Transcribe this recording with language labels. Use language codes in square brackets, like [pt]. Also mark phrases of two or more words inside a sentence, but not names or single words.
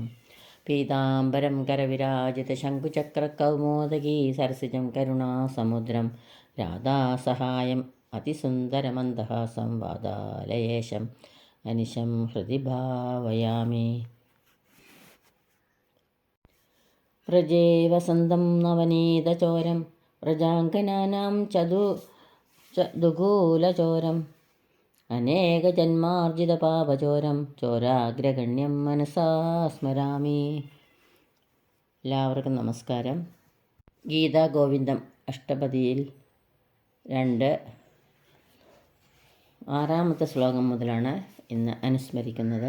[sa] पीताम्बरं करविराजितशङ्कुचक्रकौमोदगी सरसिजं करुणासमुद्रं राधासहायम् अतिसुन्दरमन्दहासं वादालयेशम् अनिशं हृदि भावयामि। व्रजे वसन्तं नवनीतचोरं व्रजाङ्गनानां दुकूलचोरम् अनेकजन्मार्जितपापचोरं ചോരാഗ്രഗണ്യം മനസാ സ്മരാമി. [ml] എല്ലാവർക്കും നമസ്കാരം. ഗീതാഗോവിന്ദം അഷ്ടപദിയിൽ 6ാമത്തെ ശ്ലോകം മുതലാണ് ഇന്ന് അനുസ്മരിക്കുന്നത്.